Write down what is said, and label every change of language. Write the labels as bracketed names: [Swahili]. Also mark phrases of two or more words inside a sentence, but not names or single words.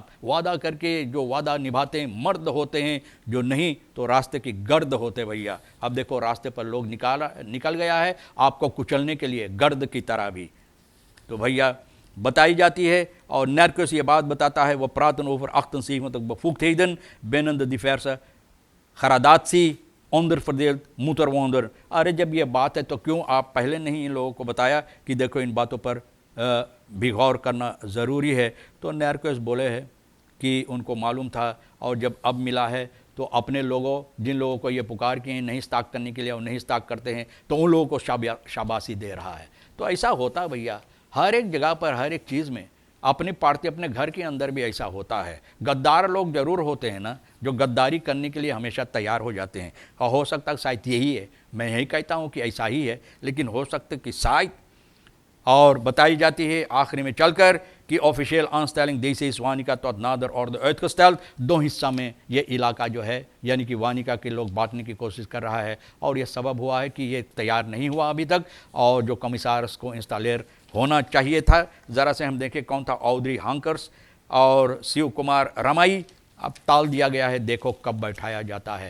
[Hindi] वादा करके जो वादा निभाते हैं मर्द होते हैं, जो नहीं तो रास्ते की गर्द होते भैया। अब देखो रास्ते पर लोग निकल गया है आपको कुचलने के लिए, गर्द की तरह भी। तो भैया बताई जाती है और नेरकस ये बात बताता है, वो [Dutch] praten over 78 bevoegdheden binnen de diverse gradatie onderverdeeld moet er worden। [Hindi] अरे जब ये बात है तो क्यों आप पहले नहीं इन लोगों को बताया कि देखो इन बातों पर भी गौर करना ज़रूरी है। तो नेरकस बोले हैं कि उनको मालूम था और जब अब मिला है तो अपने लोगों, जिन लोगों को ये पुकार किए हैं नहीं स्टाक करने के लिए और नहीं स्टाक करते हैं, तो उन लोगों को शाबाशी दे रहा है। तो ऐसा होता है भैया, हर एक जगह पर, हर एक चीज़ में। अपनी पार्टी, अपने घर के अंदर भी ऐसा होता है। गद्दार लोग ज़रूर होते हैं ना, जो गद्दारी करने के लिए हमेशा तैयार हो जाते हैं। और हो सकता है शायद यही है, मैं यही कहता हूँ कि ऐसा ही है, लेकिन हो सकता है कि शायद। और बताई जाती है आखिरी में चलकर कि ऑफिशियल [Dutch] aanstelling deze is [Hindi] वानिका [Dutch] tot nader orde uitgesteld। [Hindi] 2 हिस्सा में ये इलाका जो है यानी कि वानिका के लोग बांटने की कोशिश कर रहा है और ये सबब हुआ है कि ये तैयार नहीं हुआ अभी तक। और जो कमिसार्स को इंस्टॉलर होना चाहिए था, ज़रा से हम देखें कौन था, ऑड्री हंकर्स और शिव कुमार रमाई, अब टाल दिया गया है, देखो कब बैठाया जाता है।